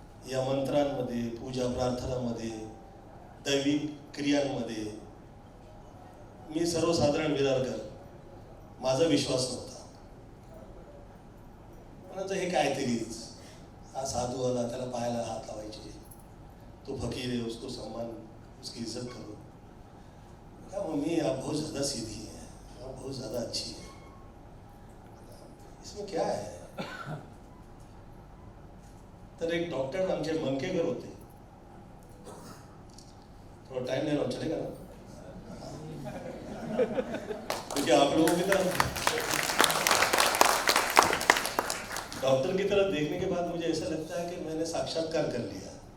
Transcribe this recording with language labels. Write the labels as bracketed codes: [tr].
[mr] या मंत्रांमध्ये, पूजा प्रार्थनामध्ये, दैविक क्रियांमध्ये मी सर्वसाधारण विरारकर, माझा विश्वास नव्हता. म्हणायचं हे काहीतरीच, हा साधू आला त्याला पायाला हात लावायचे, [hi] तो फकीर है उसको सम्मान, उसकी इज्जत करो. क्या मम्मी आप बहुत ज़्यादा सीधी हैं, आप बहुत ज़्यादा अच्छी है, इसमें क्या है? [mr] तर एक डॉक्टर आमचे मंकेकर होते. [hi] थोड़ा टाइम ले रहा हूँ, चलेगा ना? क्योंकि आप लोगों की तरफ डॉक्टर की तरफ देखने के बाद मुझे ऐसा लगता है कि मैंने साक्षात्कार कर लिया.